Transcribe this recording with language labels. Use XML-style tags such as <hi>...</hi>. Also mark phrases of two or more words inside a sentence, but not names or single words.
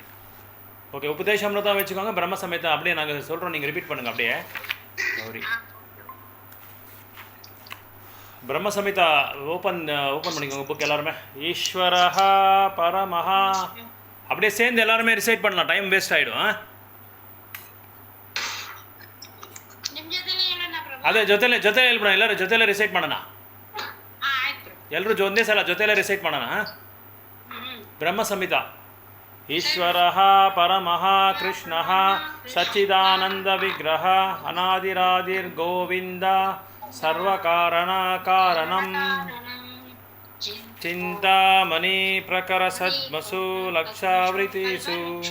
<ta>ஓகே, உபதேசாமிருதா வச்சுக்கோங்க, பிரம்ம சமிதா அப்படியே நாங்கள் சொல்கிறோம், நீங்கள் ரிப்பீட் பண்ணுங்கள் அப்படியே. கௌரி பிரம்ம சமிதா ஓப்பன் பண்ணிக்கோங்க புக் எல்லாருமே.</ta> <sa>ईश्वरः परमः</sa> <ta>அப்படியே சேர்ந்து எல்லாருமே ரிசைட் பண்ணலாம்,</ta> <en>time waste</en> <ta>ஆகிடும்.</ta> <kn>ಅದೇ ಜೊತೆಲೆ ಹೇಳ್ಬಿಡೋಣ, ಎಲ್ಲರೂ ಜೊತೆಲೆ ರಿಸೈಟ್ ಮಾಡೋಣ. ಎಲ್ಲರೂ ಒಂದೇ ಸಲ ಜೊತೆಲೆ ರಿಸೈಟ್ ಮಾಡೋಣ. ಬ್ರಹ್ಮ ಸಂಹಿತ.</kn> <sa>ಈಶ್ವರಃ ಪರಮಃ ಕೃಷ್ಣಃ ಸಚ್ಚಿದಾನಂದ ವಿಗ್ರಹ ಅನಾದಿರಾದಿರ್ ಗೋವಿಂದ ಸರ್ವಕಾರಣ ಕಾರಣಂ ಚಿಂತಾಮಣಿ ಪ್ರಕರ ಸದ್ಮಸು ಲಕ್ಷಾವೃತಿಸು</sa>